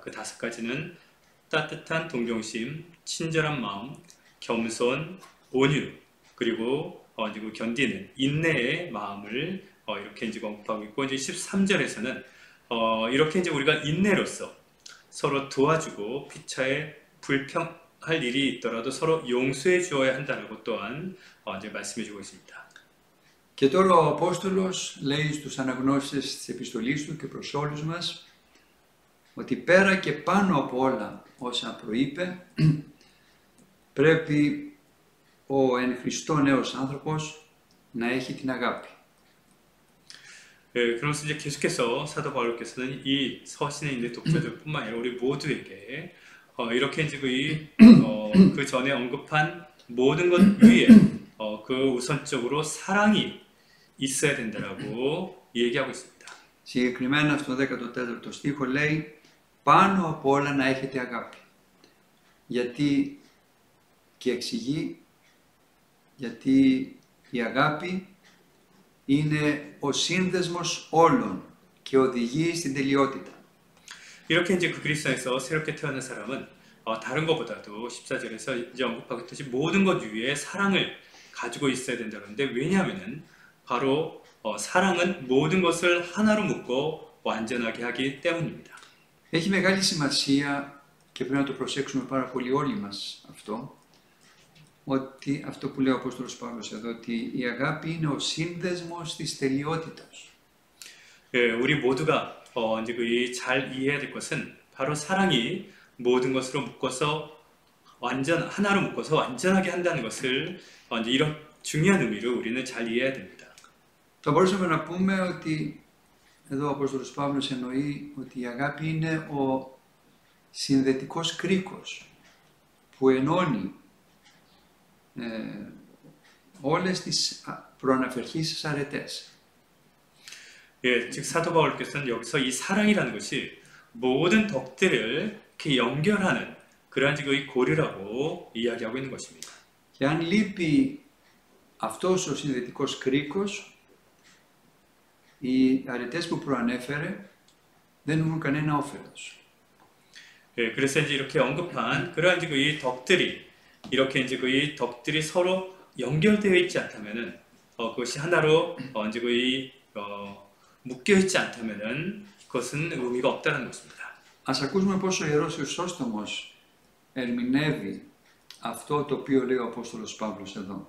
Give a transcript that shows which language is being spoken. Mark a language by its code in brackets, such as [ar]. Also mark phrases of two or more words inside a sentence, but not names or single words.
[ko] 그 5가지는 따뜻한 동정심, 친절한 마음, 겸손, 온유, 그리고 이제 그 견디는 인내의 마음을 이렇게 이제 언급하고 있고, 이제 13절에서는 이렇게 이제 우리가 인내로서 서로 도와주고 피차에 불평할 일이 있더라도 서로 용서해 주어야 한다라고 또한 이제 말씀해 주고 있습니다. [el] Και τώρα ο Απόστολος λέει στους αναγνώστες της επιστολής του και προς όλους μας ότι πέρα και πάνω από όλα όσα προείπε πρέπει ο εν Χριστώ νέος άνθρωπος να έχει την αγάπη. [ko] 그러면서 이제 계속해서 사도 바울께서는 이 서신에 있는 독자들뿐만 아니라 우리 모두에게 이렇게 이제 그 전에 언급한 모든 것 위에 그 우선적으로 사랑이 있어야 된다라고 얘기하고 있습니다. [el] Συγκεκριμένα στο 14ο στίχο λέει πάνω από όλα να έχετε αγάπη. Γιατί και εξηγεί γιατί η αγάπη είναι ο σύνδεσμος όλων και οδηγεί στην τελειότητα. [ko] 이렇게 이제 그 그리스도 안에서 새롭게 태어난 사람은 다른 것보다도 14절에서 이제 언급하겠듯이 모든 것 위에 사랑을 가지고 있어야 된다는데, 왜냐하면은 바로 사랑은 모든 것을 하나로 묶고 완전하게 하기 때문입니다. [el] Έχει μεγάλη σημασία και πρέπει να το προσέξουμε πάρα πολύ όλοι μας αυτό, ότι αυτό που λέει ο Απόστολος Παύλος εδώ, ότι η αγάπη είναι ο σύνδεσμος της τελειότητας. [ko] 우리 모두가 이제 잘 이해해야 될 것은 바로 사랑이 모든 것으로 묶어서 하나로 묶어서 완전하게 한다는 것을 이제 이런 중요한 의미로 우리는 잘 이해해야 됩니다. [el] Θα μπορούσαμε να πούμε ότι εδώ ο Απόστολος Παύλος εννοεί ότι η αγάπη είναι ο συνδετικός κρίκος που ενώνει όλες τις προαναφερθήσεις αρετές. [ko] 예, 즉 사도 바울께서는 여기서 이 사랑이라는 것이 모든 덕들을 이렇게 연결하는 그러한 이 고리라고 이야기하고 있는 것입니다. [el] Και αν λείπει αυτός ο συνδετικός κρίκος, οι αρετές που προανέφερε δεν έχουν κανένα όφελος. [ko] 예, 그래서 이제 이렇게 언급한 그러한 이 덕들이 이렇게 이제 이 덕들이 서로 연결되어 있지 않다면은 그것이 하나로 이제 묶여 있지 않다면은 그것은 의미가 없다는 것입니다. [el] Ας ακούσουμε πώς ο Ιερός Χρυσόστομος ερμηνεύει αυτό το οποίο λέει ο Απόστολος Παύλος εδώ.